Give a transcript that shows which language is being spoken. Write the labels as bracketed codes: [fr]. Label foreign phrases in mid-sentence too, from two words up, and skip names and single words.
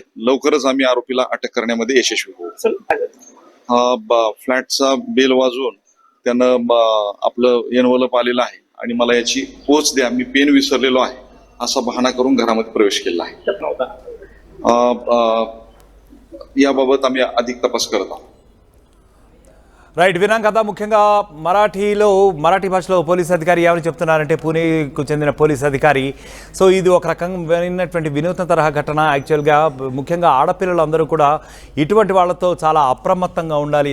[mr] लवकरच आम्ही आरोपीला अटक करण्यामध्ये यशस्वी होऊ. फ्लॅटचा बेल वाजवून त्यानं आपलं एनवलप आलेलं आहे आणि मला याची पोच द्या, मी पेन विसरलेलो आहे असा बहाणा करून घरामध्ये प्रवेश केला आहे. याबाबत आम्ही अधिक तपास करत आहोत. [te] రైట్, విన్నాం కదా. ముఖ్యంగా మరాఠీ భాషలో పోలీస్ అధికారి ఏమని చెప్తున్నారంటే, పూణేకు చెందిన పోలీస్ అధికారి. సో ఇది ఒక రకమైనటువంటి వినూత్న తరహా ఘటన. యాక్చువల్గా ముఖ్యంగా ఆడపిల్లలందరూ కూడా ఇటువంటి వాళ్ళతో చాలా అప్రమత్తంగా ఉండాలి.